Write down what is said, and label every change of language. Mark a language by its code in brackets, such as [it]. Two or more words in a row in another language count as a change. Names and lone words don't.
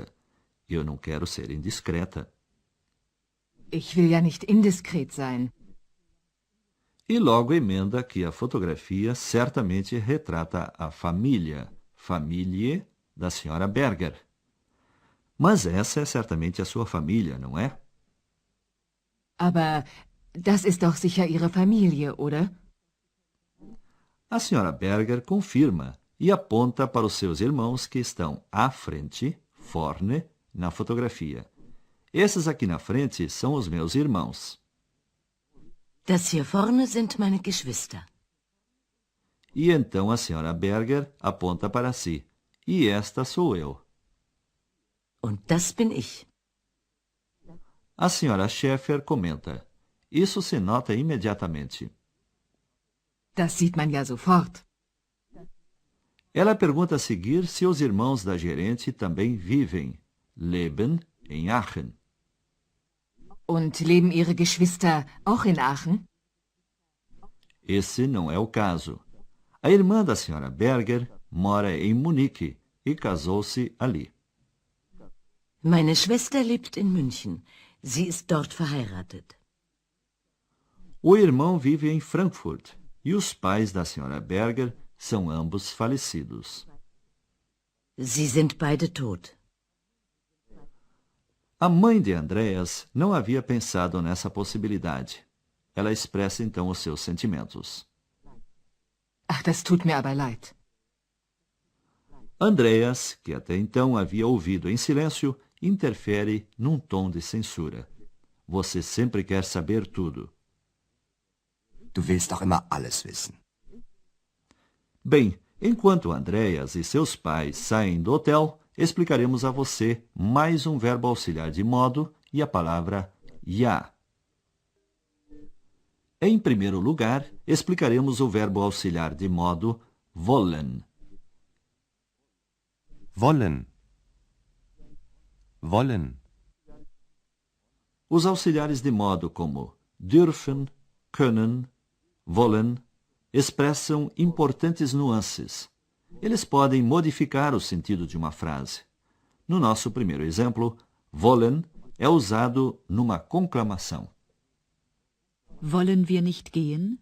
[pt] Eu não quero ser indiscreta. [de] Ich will ja nicht indiskret sein. [pt] E logo emenda que a fotografia certamente retrata a família, Familie, da senhora Berger. Mas essa é certamente a sua família, não é? [de] Aber das ist doch sicher Ihre Familie, oder? [pt] A senhora Berger confirma e aponta para os seus irmãos que estão à frente, vorne, na fotografia. Esses aqui na frente são os meus irmãos. [de] Das hier vorne sind meine Geschwister. [pt] E então a senhora Berger aponta para si. E esta sou eu. [de] Und das bin ich. [pt] A senhora Schäfer comenta. Isso se nota imediatamente. [de] Das sieht man ja sofort. [pt] Ela pergunta a seguir se os irmãos da gerente também vivem, leben, em Aachen. [de] Und leben Ihre Geschwister auch in Aachen? [pt] Esse não é o caso. A irmã da senhora Berger mora em Munique e casou-se ali. [de] Meine Schwester lebt in München. Sie ist dort verheiratet. [pt] O irmão vive em Frankfurt e os pais da senhora Berger são ambos falecidos. [de] Sie sind beide tot. [pt] A mãe de Andreas não havia pensado nessa possibilidade. Ela expressa então os seus sentimentos. [de] Ach, das tut mir aber leid. [pt] Andreas, que até então havia ouvido em silêncio, interfere num tom de censura. Você sempre quer saber tudo. [de] Du willst auch immer alles wissen. [pt] Bem, enquanto Andreas e seus pais saem do hotel, explicaremos a você mais um verbo auxiliar de modo e a palavra ja. Em primeiro lugar, explicaremos o verbo auxiliar de modo wollen. Wollen. Wollen. Os auxiliares de modo como [de] dürfen, können, wollen [pt] expressam importantes nuances. Eles podem modificar o sentido de uma frase. No nosso primeiro exemplo, wollen é usado numa conclamação. [de] Wollen wir nicht gehen?